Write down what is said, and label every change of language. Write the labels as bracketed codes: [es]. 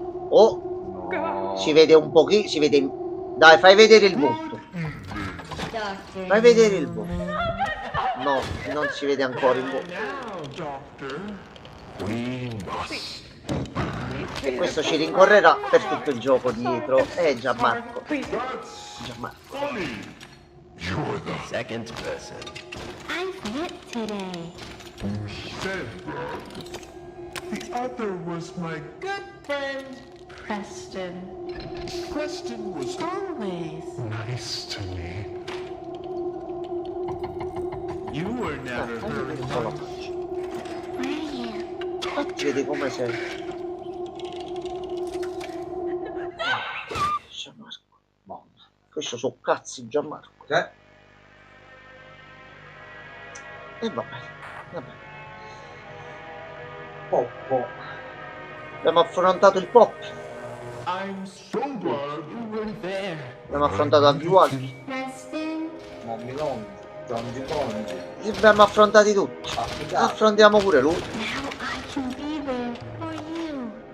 [it] Oh, no. Si vede un pochino, si vede. Dai, fai vedere il volto. Fai vedere il volto. No, non si vede ancora il volto. E questo ci rincorrerà per tutto il gioco dietro. Gianmarco. Gianmarco. [en] You're the second person. I've met today. You said the other was my Good friend, Preston. Preston was Always. nice to me. You were never very nice. Where are you? [it] Vedi come sei. Gianmarco. No. Questo sono cazzi, Gianmarco. E vabbè. Poppo. Abbiamo affrontato il pop. [en] I'm so glad you were there. [it] Abbiamo affrontato Andy Walkie. Mommy Long, John Gicongi. Li abbiamo affrontati tutti. Affrontiamo pure lui. [en] Now I can be there for you.